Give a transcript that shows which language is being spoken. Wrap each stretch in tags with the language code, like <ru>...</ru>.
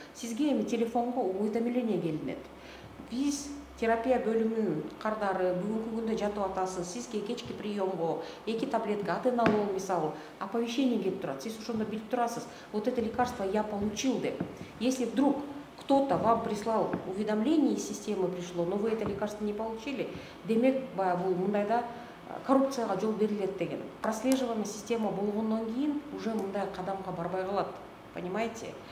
<ky>Сизге эми телефонго уведомление келинет. Биз терапия бөлүмүнүн кардары бүгүнкү күндө жатып атасыз, сизге</ky> <ru>кечки приемго</ru> <ky>2 таблетка атенолол мисалы оповещение келип турат. Сиз ошондо билип турасыз.</ky> <ru>Вот это лекарство я получил</ru> <ky>деп.</ky> <ru>Если вдруг кто-то вам прислал уведомление из системы пришло, но вы это лекарство не получили,</ru> <ky>демек бул мындайда коррупцияга жол берилет деген.</ky> <ru>Прослеживаемая система</ru> <ky>болгондон кийин уже мындай кадамга барбай калат.</ky> <ru>Понимаете?</ru>